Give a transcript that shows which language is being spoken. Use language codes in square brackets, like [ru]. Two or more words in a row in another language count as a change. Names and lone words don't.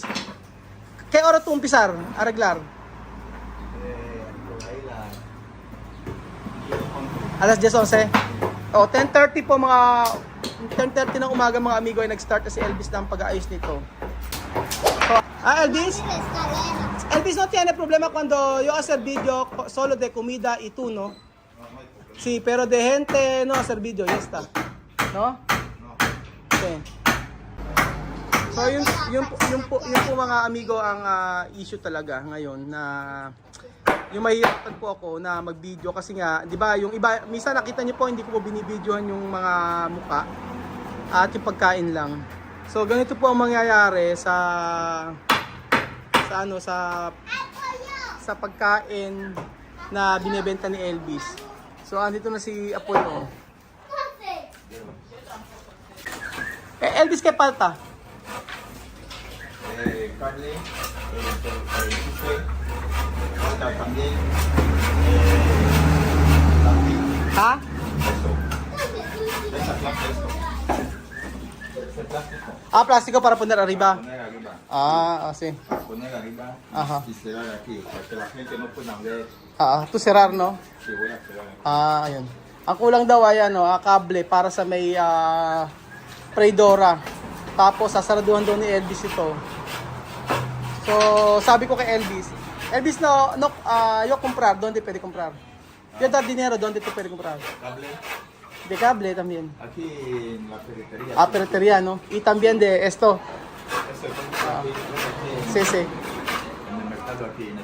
[tl] Kaya oras ito umpisar, arreglar? Alas 10:11. O, 10:30 po mga 10:30 ng umaga mga amigo ay nag-start na si Elvis ng pag-aayos nito. So, Elvis? [es] Elvis, no tiene problema cuando yo hacer video solo de comida y tú, ¿no? Sí, pero de gente no hacer video, ya está. ¿No? Okay. [tl] So, yung po mga amigo ang issue talaga ngayon na yung mahihirapan po ako na mag-video kasi nga, di ba, yung iba, minsan nakita niyo po, hindi ko po binibidyohan yung mga muka at yung pagkain lang. So, ganito po ang mangyayari sa pagkain na binebenta ni Elvis. So, andito na si Apollo. [es] Elvis, ¿qué falta? Carne, falta también Ha? Plástico para poner arriba. poner arriba. Sí. Para poner arriba Ajá. y cerrar aquí, para que la gente no pueda ver. To cerrar, no? Si voy a cerrar aquí. [tl] Ayun. Ang kulang daw ay kable para sa may freidora. Tapos sasaraduhan daw ni Elvis ito. So, sabi ko kay Elvis, [es] yo comprar, ¿dónde puede comprar? Yo dar dinero, ¿dónde te puede comprar? Cable, De cable también. aquí en la ferretería. Ferretería, ¿no? Y también de esto. Este aquí, Sí, sí. en el mercado aquí, en el